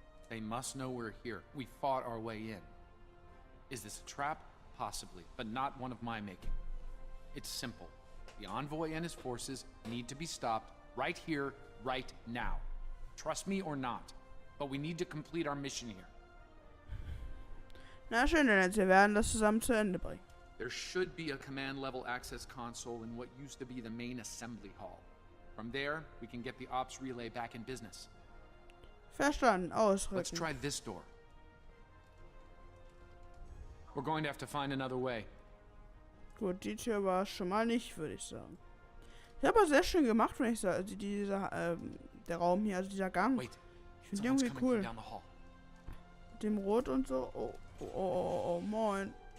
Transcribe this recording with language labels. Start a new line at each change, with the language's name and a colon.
English: They must know we're here. We fought our way in. Is this a trap? Possibly, but not one of my making. It's simple. The envoy and his forces need to be stopped right here, right now. Trust me or not, but we need to complete our mission here.
German: Na schön, denn wir werden das zusammen zu Ende bringen.
English: There should be a command-level access console in what used to be the main assembly hall. From there, we can get the ops relay back in business.
German: Verstanden, ausrücken.
English: Let's try this door. We're going to have to find another way.
German: Gut, die Tür war schon mal nicht, würde ich sagen. Ja, aber sehr schön gemacht, wenn ich sage. Also der Raum hier, also dieser Gang.
English: Wait,
German: ich finde irgendwie cool.
English: down the hall.
German: Mit dem Rot und so. Oh, moin.